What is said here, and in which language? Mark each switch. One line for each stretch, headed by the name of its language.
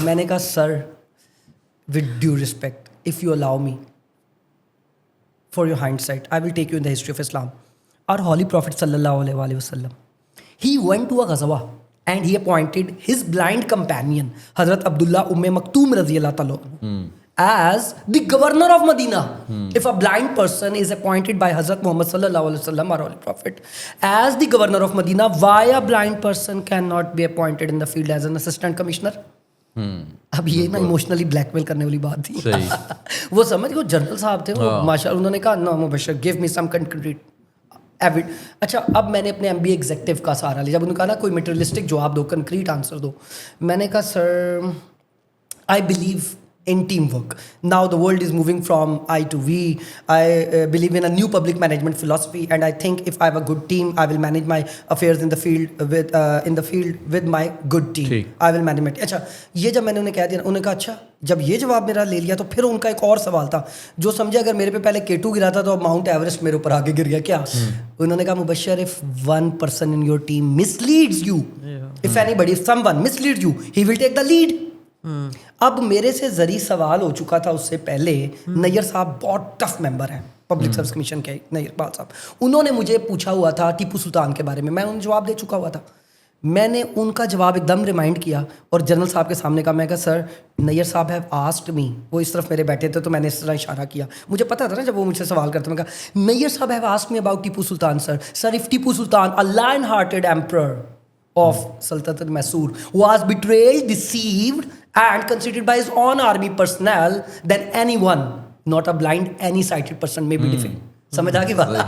Urdu: میں نے کہا
English: Sir with due respect, if you allow me for your hindsight, I will take you in the history of Islam. اور holy prophet صلی اللہ علیہ وآلہ وسلم, he went to a غزوہ and he appointed his blind companion حضرت Abdullah Umm Maktum رضی اللہ تعالیٰ as the governor of Medina. If a blind person is appointed by Hazrat Muhammad sallallahu alaihi wasallam, our holy prophet, as the governor of Medina, why a blind person cannot be appointed in the field as an assistant commissioner?
Urdu: اب یہ نا emotionally black میل کرنے والی بات تھی. وہ سمجھ گئے, جنرل صاحب تھے وہ ماشاء اللہ, انہوں نے کہا
English: نو مبشر give می سم concrete avid.
Urdu: اچھا اب میں نے اپنے MBA ایگزیکٹو کا سہارا لیا. جب انہوں نے کہا نا کوئی میٹریلسٹک جواب دو, کنکریٹ آنسر دو, میں نے کہا سر
English: I believe in teamwork. Now the world is moving from I to we. I believe in a new public management philosophy, and I think if I have a good team, I will manage my affairs in the field with my good team. I will manage it.
Urdu: اچھا یہ جب میں نے انہیں کہہ دیا, انہوں نے کہا اچھا جب یہ جواب میرا لے لیا تو پھر ان کا ایک اور سوال تھا جو سمجھے اگر میرے پہ پہلے K2 گرا تھا تو اب ماؤنٹ ایوریسٹ میرے اوپر آگے گر گیا کیا. انہوں نے کہا
English: Mubashir if one person in your team misleads you, if someone misleads you, he will take the lead.
Urdu: اب میرے سے زری سوال ہو چکا تھا اس سے پہلے. نیئر صاحب بہت ٹف ممبر ہیں پبلک سروس کمیشن کے, نیئر بال صاحب, انہوں نے مجھے پوچھا ہوا تھا ٹیپو سلطان کے بارے میں, میں انہیں جواب دے چکا ہوا تھا. میں نے ان کا جواب ایک دم ریمائنڈ کیا اور جنرل صاحب کے سامنے کہا, میں کہا سر نیئر صاحب
English: have asked me,
Urdu: وہ اس طرف میرے بیٹھے تھے تو میں نے اس طرح اشارہ کیا, مجھے پتا تھا نا جب وہ مجھ سے سوال کرتے, میں کہا نیئر صاحب have asked me about Tipu Sultan sir
English: if Tipu Sultan a lion hearted emperor of Sultanate Mysore was betrayed, deceived and considered by his own army personnel, then anyone, not a blind, any sighted person may be defeated.
Urdu: سمجھ آ گئی بات.